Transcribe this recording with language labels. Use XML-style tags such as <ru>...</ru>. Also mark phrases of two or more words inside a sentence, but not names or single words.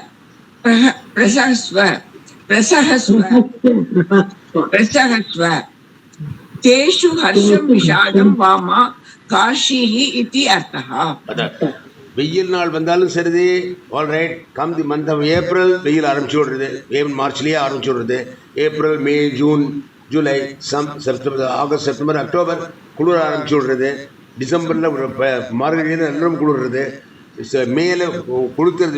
<sa>प्रसहस्व तेषु हर्षं विषादं वामा काशीः इति अर्थः</sa> <ta>வெயில் நாள் வந்தாலும் சரி</ta> <en>alright come the month of April</en> <ta>வெயில் ஆரம்பிச்சு விடுறது மார்ச்லேயே ஆரம்பிச்சு விடுறது ஏப்ரல் மே ஜூன் ஜூலை செப்டம்பர் ஆகஸ்ட் செப்டம்பர் அக்டோபர் குளிர ஆரம்பிச்சு விடுறது டிசம்பரில் மார்கழியில் எல்லாம் குளிர்றது மேல கொளுத்துறது</ta>